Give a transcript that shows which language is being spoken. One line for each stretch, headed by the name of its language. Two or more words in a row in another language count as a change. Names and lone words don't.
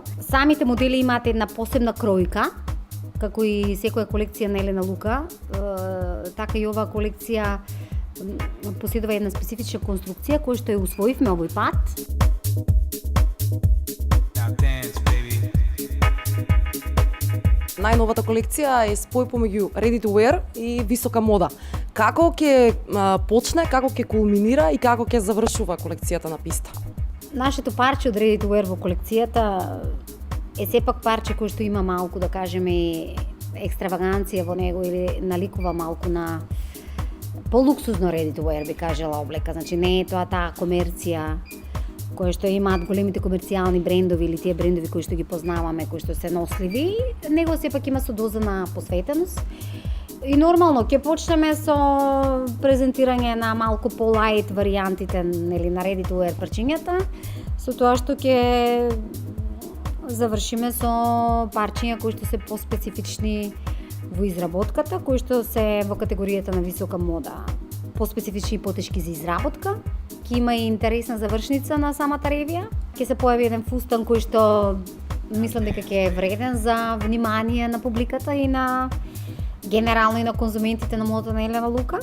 Macedonian: Самите модели имаат една посебна кројка, како и секоја колекција на Елена Лука, така и оваа колекција поседува една специфична конструкција која што ја усвоивме овој пат. Најновата колекција е спој помеѓу
English: ready to wear
Macedonian: и висока мода. Како ќе почне, како ќе кулминира и како ќе завршува колекцијата на писта? Нашето парче од
English: ready to wear
Macedonian: во колекцијата е сепак парче кој што има малку, да кажеме, екстраваганција во него или наликува малку на полуксузно
English: ready to wear,
Macedonian: би кажала облека. Значи не е тоа таа комерција кои што имаат големите комерцијални брендови или тие брендови кои што ги познаваме, кои што се носливи, него сепак има со доза на посветеност. И нормално ќе почнеме со презентирање на малку по-лајт варијантите нели на
English: ready to wear
Macedonian: парчињата, со тоа што ќе завршиме со парчиња кои што се поспецифични во изработката, кои што се во категоријата на висока мода, поспецифични и потешки за изработка. Ќе има и интересна завршница на самата ревија. Ќе се појави еден фустан кој што мислам дека ќе е вреден за внимание на публиката и на генерално и на конзументите на модата на Елена Лука.